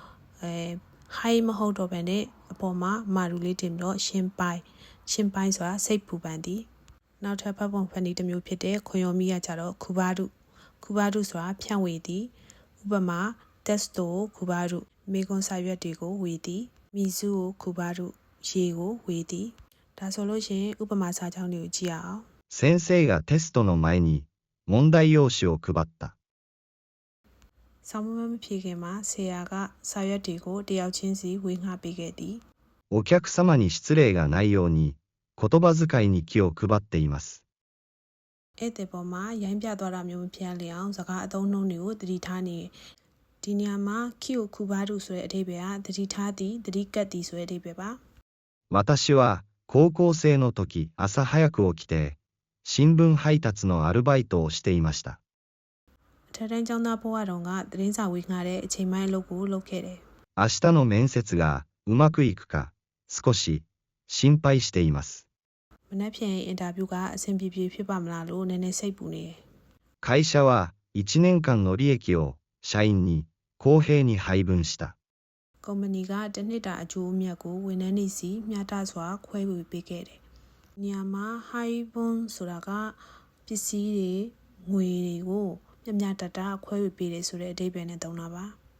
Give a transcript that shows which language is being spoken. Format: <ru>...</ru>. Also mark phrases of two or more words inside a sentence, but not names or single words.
<my>high မဟုတ်တော့ဘဲနဲ့အပေါ်မှာမာရူလေးတင်ပြီးတော့ရှင်းပိုင်ဆိုတာစိတ်ပူပန်သည်နောက်ထပ်ဖတ်ပုံဖန်တီးတစ်မျိုးဖြစ်တဲ့ခွန်ယောမိကကြတော့ခုဘာရုဆိုတာဖြန့်ဝေသည်ဥပမာ testo ခုဘာရုမေကွန်စာရွက်တွေကိုဝေသည်</my> <ja>水を配る</ja> <my>ရေကိုဝေသည်ဒါဆိုလို့ရှိရင်ဥပမာစာကြောင်းတွေကိုကြည့်ရအောင်</my> <ja>先生がテストの前に問題用紙を配った。</ja> <my>ဆောင်းမဖြေခင်မှာဆရာကစာရွက်တွေကိုတယောက်ချင်းစီဝေငှပေးခဲ့သည်</my> <ja>お客様に失礼がないように言葉遣いに気を配っています。</ja> <my>ဧည့်သည်ပေါ်မှာရိုင်းပြသွားတာမျိုးမဖြစ်လျအောင်စကားအသုံးနှုန်းတွေကိုသတိထားနေဒီနေရာမှာ</my> <ja>気を配る</ja> <my>ဆိုတဲ့အဓိပ္ပာယ်ကသတိထားသည်သတိကပ်သည်ဆိုတဲ့အဓိပ္ပာယ်ပါ</my> <ja>私は高校生の時朝早く起きて新聞配達のアルバイトをしていました。</ja> <my>အထက်တန်းကျောင်းသားဘဝတုန်းကသတင်းစာဝေငှတဲ့အချိန်ပိုင်းအလုပ်ကိုလုပ်ခဲ့တယ်</my> <ja>明日の面接がうまくいくか少し心配しています。</ja> <my>မနက်ဖြန်အင်တာဗျူးကအဆင်ပြေပြေဖြစ်ပါမလားလို့နည်းနည်းစိတ်ပူနေတယ်</my> <ja>会社は1年間の利益を社員に公平に配分した。</ja> <my>ကုမ္ပဏီကတစ်နှစ်တာအကျိုးအမြတ်ကိုဝန်ထမ်းတွေစီမျှတစွာခွဲဝေပေးခဲ့တယ်။နေရာမှာ high bond ဆိုတာကပစ္စည်းတွေငွေတွေကိုမျှတခွဲဝေပေးတယ်ဆိုတဲ့အဓိပ္ပာယ်နဲ့သုံးတာပါ။</my>